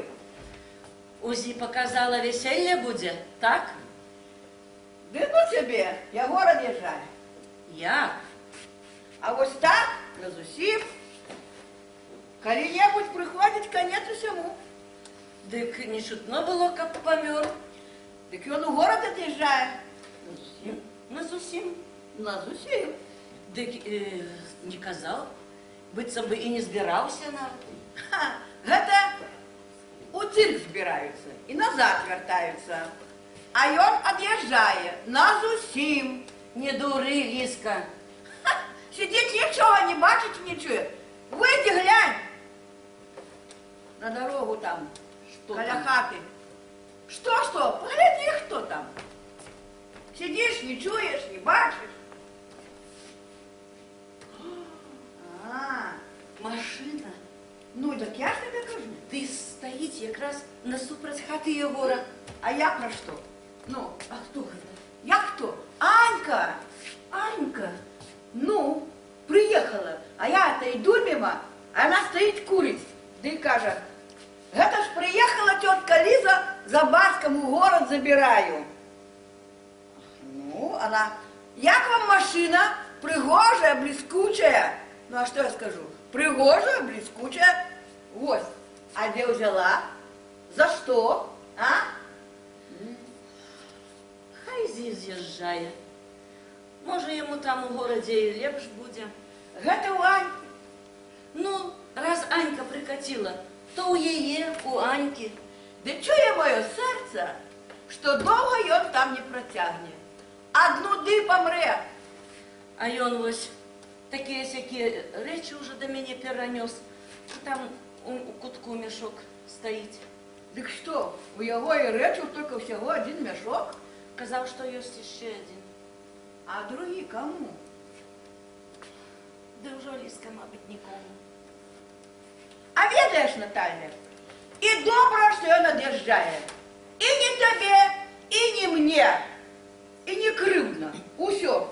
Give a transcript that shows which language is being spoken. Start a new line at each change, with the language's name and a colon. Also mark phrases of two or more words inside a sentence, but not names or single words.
Ukrainian: УЗІ показала, весілля буде, так?
Russian: Да ну тебе, я в город езжаю.
Ukrainian: Як? А ось так, назусім, коли-небудь приходить конец усьому.
Belarusian: Дик не чутно було, каб помер.
Russian: Так он у город отъезжает.
Belarusian: Назусім. Назусім. Дик не казав, быццам бы і не збираўся нават. Ха, гэта у цирк збираюцца і назад вяртаюцца. А ён ад'язджае назусім. Не дуры, Ліска. Ха, сидіць нічога не бачыць, не чуе.
Russian: Выйди, глянь. На дорогу там,
Belarusian: Што каля там? хаты.
Russian: Что? Погляди, хто там.
Belarusian: Сидиш, не чуешь, не бачишь. А, Машина.
Ukrainian: ну так я ж тебе кажу.
Belarusian: Ты стаіць якраз насупраць хаты Єгора.
Russian: А я про что? Ну,
Belarusian: А хто гэта?
Russian: я кто? Анька. Анька. Ну, приехала, а я-то иду мимо, а она стоит курить. Да и кажет, это ж приехала тетка Лиза, за батьком в город забираю. Ну, она, як вам машина, пригожая, блескучая. Ну, а что я скажу? Пригожая, блескучая. Вот. А где взяла? За что? А?
Ukrainian: Хай з'їжджає. Може, йому там у городі і лепш буде.
Russian: Это у Аньки. Ну, раз Анька прикатила, то у яе, у Аньки.
Ukrainian: Да чує моє серце, що довго ён там не протягне. Од нуди помре. А ён ось такі-сякі речі вже до мене перенес. Там у кутку мішок стоїть.
Belarusian: Дык што, у яго і рэчаў толькі ўсяго адзін мяшок?
Ukrainian: Казав, що ёсць ще один.
Belarusian: А другі каму? Ды ўжо, Ліска, мабыць, нікому. А ведаеш, Наталья, і добра, што ён ад'язджае. І не табе, і не мне, і не крыўдна. Усё.